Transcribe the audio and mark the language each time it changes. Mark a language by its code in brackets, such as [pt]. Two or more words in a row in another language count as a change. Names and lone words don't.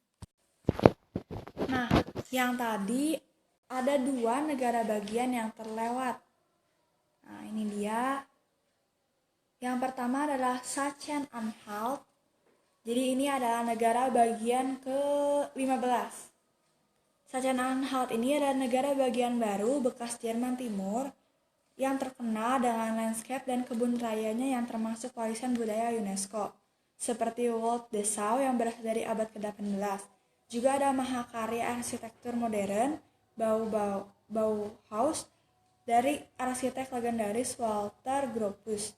[id] Nah, yang tadi ada 2 negara bagian yang terlewat. Nah, ini dia. Yang pertama adalah Sachsen-Anhalt. Jadi ini adalah negara bagian ke-15. Sachsen-Anhalt ini adalah negara bagian baru bekas Jerman Timur yang terkenal dengan landscape dan kebun rayanya yang termasuk warisan budaya UNESCO. Seperti Wald Dessau yang berasal dari abad ke-18. Juga ada mahakarya arsitektur modern, Bauhaus, dari arsitek legendaris Walter Gropius.